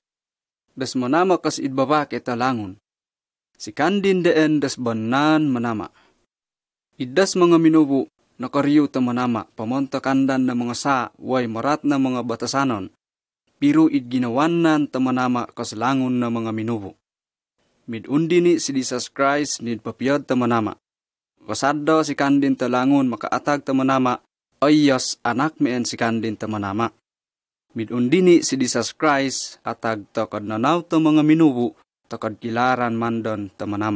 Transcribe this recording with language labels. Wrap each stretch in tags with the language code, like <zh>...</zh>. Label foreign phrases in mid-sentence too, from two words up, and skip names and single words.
<atd>Das manama kas idbaba kita langon. Si Kandin deen das banan manama. Idas mga minubo nakariyo ta manama pamonta kandan na mga sa way marat na mga batasanon. Pero idginawanan ta manama kas langon na mga minubo. Midundi ni si Jesus Christ nid papiyad ta manama. Kasado si Kandin talangon makaatag ta manama, ayas anak meen si Kandin ta manama. Midundini si Jesus Christ atag takad nanaw ta mga minubo takad kilaran mandon ta manama.</atd>